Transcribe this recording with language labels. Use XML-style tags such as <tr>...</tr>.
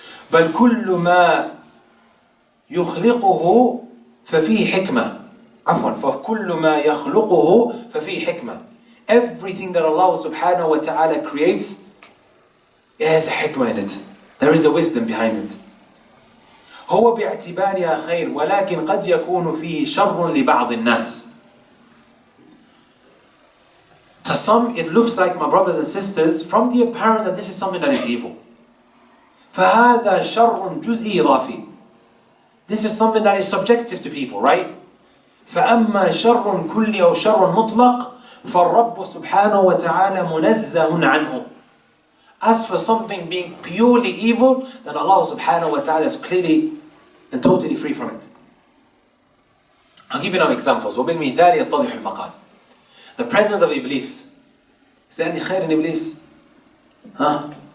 <ar>بل كل ما يخلقه ففيه حكمة. عفوا فكل ما يخلقه ففيه حكمة.</ar> <en>Everything that Allah subhanahu wa ta'ala creates, it has a hikmah in it. There is a wisdom behind it.</en> <ar>هو باعتبارها خير ولكن قد يكون فيه شر لبعض الناس.</ar> <en>To some it looks like, my brothers and sisters, from the apparent that this is something that is evil.</en> <ar>فهذا شر جزئي إضافي.</ar> <en>This is something that is subjective to people, right?</en> <ar>فأما شر كلي أو شر مطلق فالرب سبحانه وتعالى منزه عنه.</ar> <en>As for something being purely evil, then Allah subhanahu wa ta'ala is clearly and totally free from it. I'll give you now examples.</en> <ar>وبالمثال يتضح المقال.</ar> <en>The presence of Iblis. Is there any khair in Iblis? Huh?</en>